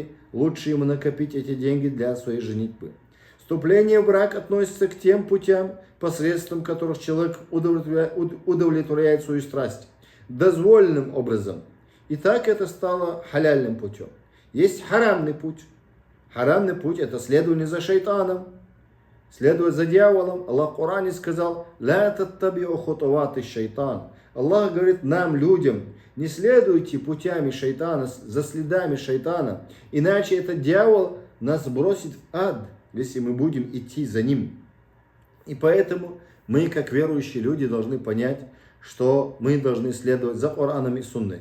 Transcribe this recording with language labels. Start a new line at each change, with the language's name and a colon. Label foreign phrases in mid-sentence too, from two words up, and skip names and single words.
Russian: Лучше ему накопить эти деньги для своей женитьбы. Вступление в брак относится к тем путям, посредством которых человек удовлетворяет свою страсть дозволенным образом. И так это стало халяльным путем. Есть харамный путь. Харамный путь – это следование за шайтаном, следовать за дьяволом. Аллах в Коране сказал,
Arabic: «لا تتبعوا خطوات الشيطان».
Russian: Аллах говорит нам, людям, не следуйте путями шайтана, за следами шайтана, иначе этот дьявол нас бросит в ад, если мы будем идти за ним. И поэтому мы, как верующие люди, должны понять, что мы должны следовать за Кораном и Сунной.